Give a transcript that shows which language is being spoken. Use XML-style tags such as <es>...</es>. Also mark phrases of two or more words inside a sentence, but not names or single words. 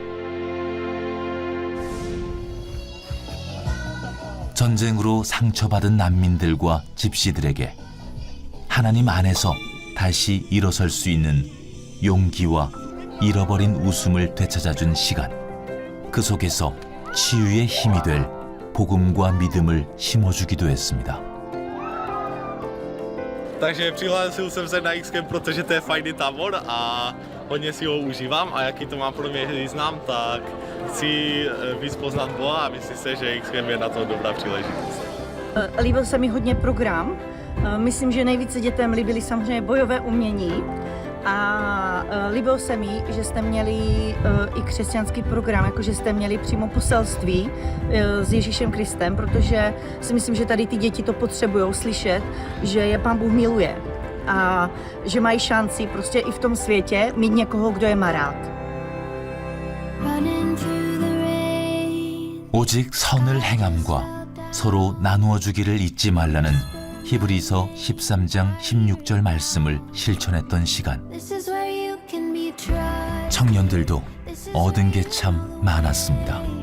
<ko>전쟁으로 상처받은 난민들과 집시들에게 하나님 안에서 다시 일어설 수 있는 용기와 잃어버린 웃음을 되찾아준 시간. 그 속에서 치유의 힘이 될 복음과 믿음을 심어주기도 했습니다.</ko> <cs>Takže přihlásil jsem se na X-Camp, protože to je fajný tábor a hodně si ho užívám a jaký to má pro mě význam, tak chci víc poznat Boha a myslím si, že X-Camp je na to dobrá příležitost. Líbil se mi hodně program. Myslím, že nejvíce dětem líbily samozřejmě bojové umění a líbilo se mi, že jste měli i křesťanský program, jakože jste měli přímo poselství s Ježíšem Kristem, protože si myslím, že tady ty děti to potřebují slyšet, že je Pán Bůh miluje a že mají šanci prostě i v tom světě mít někoho, kdo je má rád.</cs> <ko>오직 선을 행함과 서로 나누어 주기를 잊지 말라는 히브리서 13장 16절 말씀을 실천했던 시간. 청년들도 얻은 게 참 많았습니다.</ko>